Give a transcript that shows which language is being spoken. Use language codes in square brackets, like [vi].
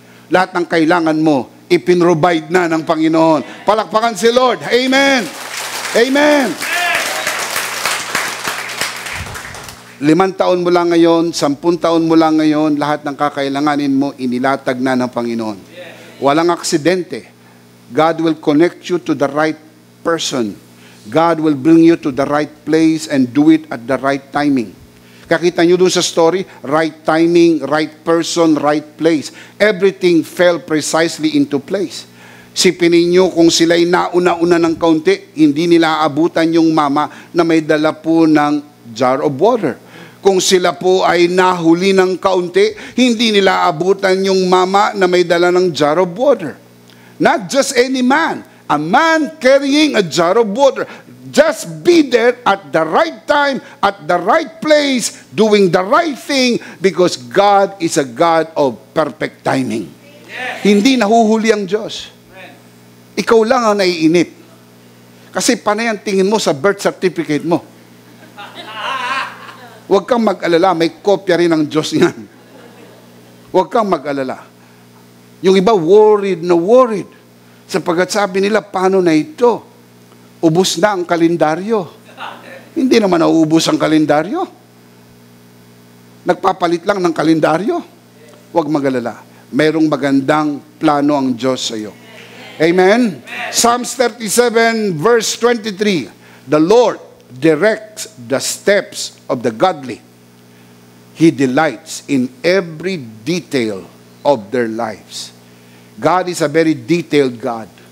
[tl] Lahat ng kailangan mo, ipinrovide na ng Panginoon. Palakpakan si Lord. Amen. Amen. 5 taon mo lang ngayon, 10 taon mo lang ngayon, lahat ng kakailanganin mo, inilatag na ng Panginoon. Walang aksidente. [en] God will connect you to the right person. God will bring you to the right place and do it at the right timing. [tl] Kakita nyo doon sa story, [en] right timing, right person, right place. Everything fell precisely into place. [tl] Sipin ninyo kung sila'y nauna-una ng kaunti, hindi nila aabutan yung mama na may dala po ng [en] jar of water. [tl] Kung sila po ay nahuli ng kaunti, hindi nila aabutan yung mama na may dala ng [en] jar of water. Not just any man. A man carrying a jar of water. Just be there at the right time, at the right place, doing the right thing, because God is a God of perfect timing. [tl] Hindi nahuhuli ang Diyos. Ikaw lang ang naiinip. Kasi panay ang tingin mo sa birth certificate mo. Huwag kang mag-alala, may kopya rin ng Diyos yan. Huwag kang mag-alala. Yung iba worried na worried. Sapagkat sabi nila, paano na ito? Ubus na ang kalendaryo. Hindi naman nauubos ang kalendaryo. Nagpapalit lang ng kalendaryo. Huwag mag-alala. Mayroong magandang plano ang Diyos sa iyo. Amen? Psalms 37 verse 23. [en] The Lord directs the steps of the godly. He delights in every detail of their lives. God is a very detailed God.